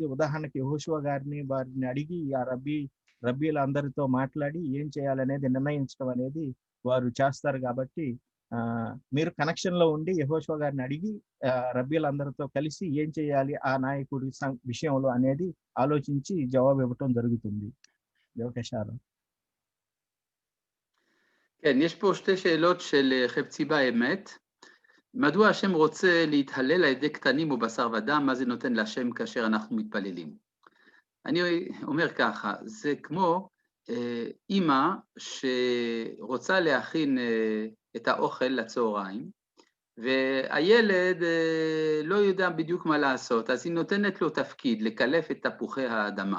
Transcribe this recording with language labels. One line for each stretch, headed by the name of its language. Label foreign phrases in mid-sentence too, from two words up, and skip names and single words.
Telugu: ఉదాహరణకి యెహోషువ వారిని అడిగి ఆ రబ్బీల అందరితో మాట్లాడి ఏం చేయాలనేది నిర్ణయించడం అనేది వారు చేస్తారు. కాబట్టి మీరు కనెక్షన్ లో ఉండి యెహోషువ గారిని అడిగి రబ్బీలందరితో కలిసి ఏం చేయాలి ఆ నాయకుడి విషయంలో అనేది ఆలోచించి జవాబు ఇవ్వటం జరుగుతుంది.
Hebrew: בבקשה. כן, יש פה שתי שאלות של חפצי באמת. מדוע השם רוצה להתהלל על ידי קטנים או בשר ודם? מה זה נותן להשם כאשר אנחנו מתפללים? אני אומר ככה, זה כמו אמא שרוצה להכין את האוכל לצהריים, והילד לא יודע בדיוק מה לעשות, אז היא נותנת לו תפקיד לקלף את תפוחי האדמה.